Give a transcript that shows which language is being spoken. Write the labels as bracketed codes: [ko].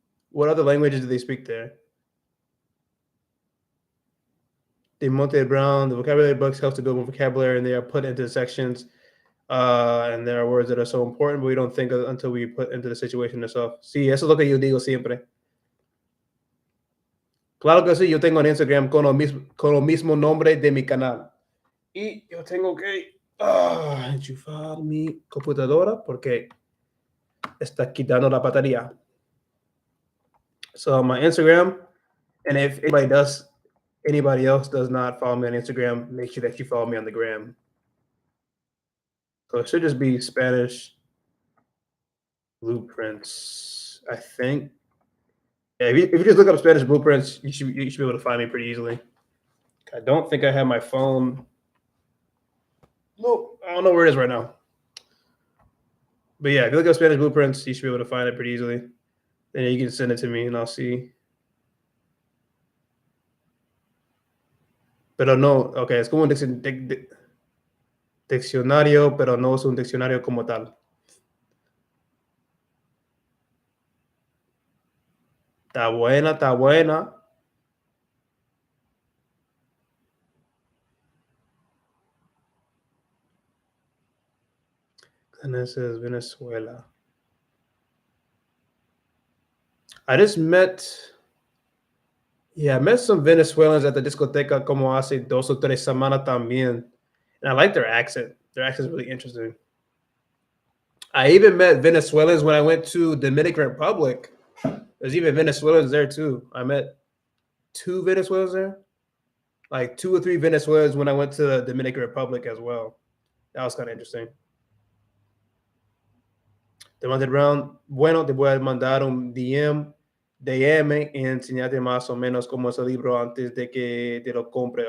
[en] What other languages do they speak there? The Monte Brown, the vocabulary books helps to build more vocabulary, and they are put into sections. And there are words that are so important, but we don't think of until we put into the situation itself. [es] Sí, eso es lo que yo digo siempre. Claro que sí, yo tengo en Instagram con lo mismo nombre de mi canal. Y yo tengo que enchufar mi computadora porque está quitando la batería. [en] So my Instagram, and if anybody else does not follow me on Instagram, make sure that you follow me on the gram. So it should just be Spanish blueprints, I think. Yeah, if you just look up Spanish blueprints, you should be able to find me pretty easily. I don't think I have my phone. Nope, I don't know where it is right now. But yeah, if you look up Spanish blueprints, you should be able to find it pretty easily. Then you can send it to me and I'll see. [es] Pero no, okay, es como un diccionario, pero no es un diccionario como tal. Está buena, está buena. [en] And this is Venezuela. I just met, yeah, I met some Venezuelans at the discoteca [es] como hace 2 o 3 semanas también. [en] And I like their accent. Their accent is really interesting. I even met Venezuelans when I went to Dominican Republic. There's even Venezuelans there too. I met 2 Venezuelans there, like 2 or 3 Venezuelans when I went to the Dominican Republic as well. That was kind of interesting. [es] Te mandé Brown. Bueno, te voy a mandar un DM y enseñarte más o menos cómo es el libro antes de que te lo compre.